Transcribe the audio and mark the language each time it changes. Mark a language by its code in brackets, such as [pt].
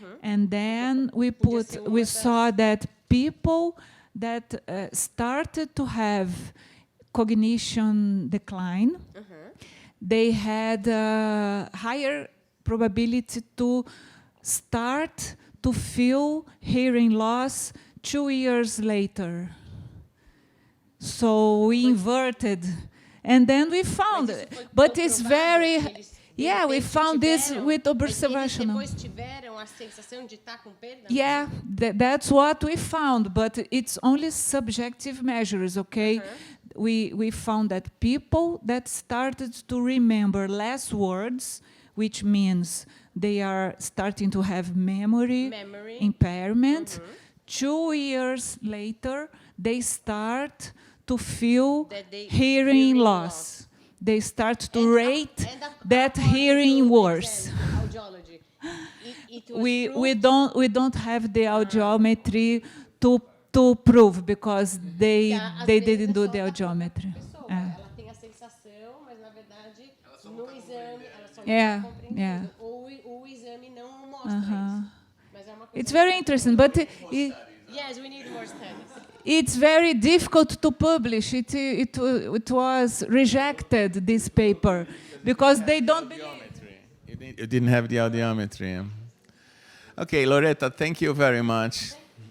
[en] And then we saw that people that started to have cognition decline, they had a higher probability to start to feel hearing loss 2 years later. So we inverted, and then we found it. But it's very, yeah, we found this with observational. [pt] Eles depois tiveram a sensação de estar com perda? [en] Yeah, that's what we found, but it's only subjective measures, okay? We found that people that started to remember less words, which means they are starting to have memory. Impairment, 2 years later, they start to feel hearing loss. They start to rate that hearing worse. Audiology. We don't have the audiometry to prove, because they didn't do the audiometry. [pt] Ela tem a sensação, mas na verdade no exame ela só [en] Yeah, [pt] está compreendendo. [en] yeah. [pt] Ou o exame não mostra isso. Mas é uma coisa. [en] It's very interesting, but Yes, we need more studies. it's very difficult to publish. It was rejected, this paper, because they don't believe. You didn't have the audiometry. Okay, Loretta, thank you very much.